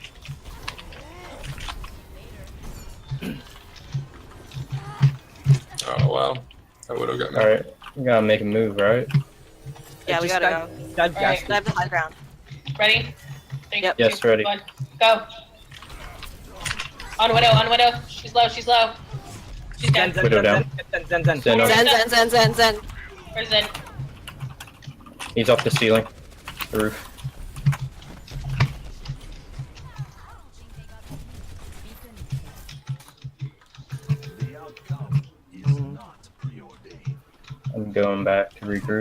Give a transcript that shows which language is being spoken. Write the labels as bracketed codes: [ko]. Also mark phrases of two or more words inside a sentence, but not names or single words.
[en] Oh well, that would have got me. All right, we gotta make a move, right? Yeah, we Just gotta go. Dive gas. Alright. Dive the high ground. Ready? Three, Yep. Yes, two, ready. one, go. On Widow, on Widow. She's low, she's low. She's Zen, dead. Zen, Widow Zen, down. Zen, Zen, Zen, Zen up. Zen, zen, zen, zen, zen. Where's Zen? He's off the ceiling, the roof. I'm going back to regroup.